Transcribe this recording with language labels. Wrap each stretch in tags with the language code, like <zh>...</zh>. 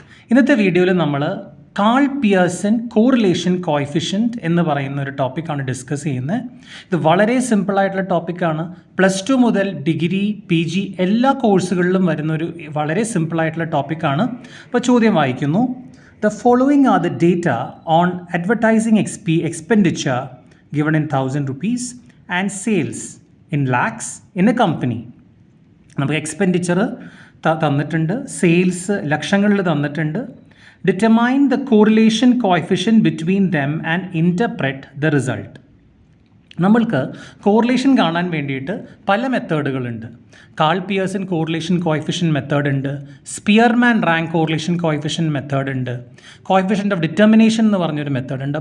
<ml>ഇന്നത്തെ വീഡിയോയിൽ നമ്മൾ കാൾ പിയേഴ്സൺ കോറിലേഷൻ കോഎഫിഷ്യൻറ്റ് എന്ന് പറയുന്ന ഒരു ടോപ്പിക്കാണ് ഡിസ്കസ് ചെയ്യുന്നത്. ഇത് വളരെ സിമ്പിളായിട്ടുള്ള ടോപ്പിക്കാണ്. +2 മുതൽ ഡിഗ്രി, PG എല്ലാ കോഴ്സുകളിലും വരുന്നൊരു വളരെ സിമ്പിളായിട്ടുള്ള ടോപ്പിക്കാണ്. അപ്പോൾ ചോദ്യം വായിക്കുന്നു.</ml> <en>The following are the data on advertising expenditure given in 1,000 rupees and sales in lakhs in a company.</en> <ml>നമുക്ക് എക്സ്പെൻഡിച്ചർ തന്നിട്ടുണ്ട്, സെയിൽസ് ലക്ഷങ്ങളിൽ തന്നിട്ടുണ്ട്.</ml> <en>Determine the correlation coefficient between them and interpret the result.</en> <ml>നമ്മൾക്ക് കോറിലേഷൻ കാണാൻ വേണ്ടിയിട്ട് പല മെത്തേഡുകളുണ്ട്. Call Pearson correlation coefficient method ഉണ്ട്, Spearman rank correlation coefficient method ഉണ്ട്, coefficient of determination എന്ന് പറഞ്ഞൊരു മെത്തേഡ് ഉണ്ട്.</ml>